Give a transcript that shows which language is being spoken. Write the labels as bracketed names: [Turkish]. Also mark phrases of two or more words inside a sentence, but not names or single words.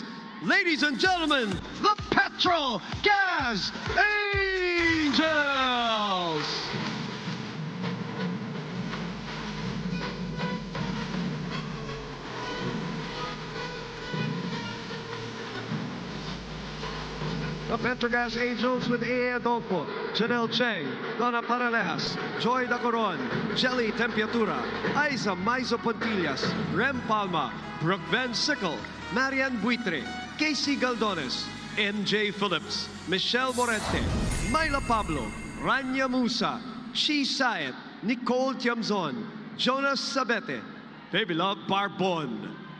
[English] Ladies and gentlemen, the Petro Gazz Angels! The Petro Gas Angels with A. Adolfo, Janelle Cheng, Donna Paralejas, Joy Dacoron, Jelly Tempiatura, Aiza Maizo Pontillas, Rem Palma, Brooke Van Sickle, Marian Buitre, Casey Galdones, MJ Phillips, Michelle Morente, Myla Pablo, Rania Musa, Shi Sayet, Nicole Tiamzon, Jonas Sabete, Baby Love Barbon.